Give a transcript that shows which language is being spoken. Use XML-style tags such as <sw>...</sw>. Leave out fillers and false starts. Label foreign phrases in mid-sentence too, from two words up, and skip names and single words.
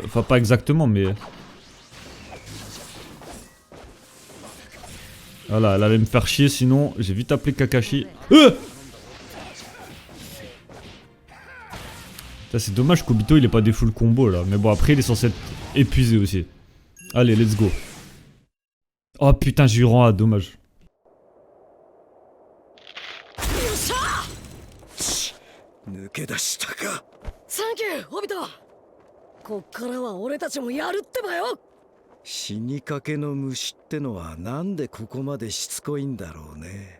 <fr>Enfin, pas exactement, mais... Voilà, elle allait me faire chier, sinon j'ai vite appelé Kakashi. C'est dommage qu'Obito il est pas des full combo là. Mais bon, après il est censé être épuisé aussi. Allez,</fr> <en>let's go.</en> <fr>Oh putain, j'ai eu rang A, dommage.</fr> <ja>抜け出したか。サンキューオビト。こっからは俺たちもやるってばよ。死にかけの虫ってのはなんでここまでしつこいんだろうね。</ja>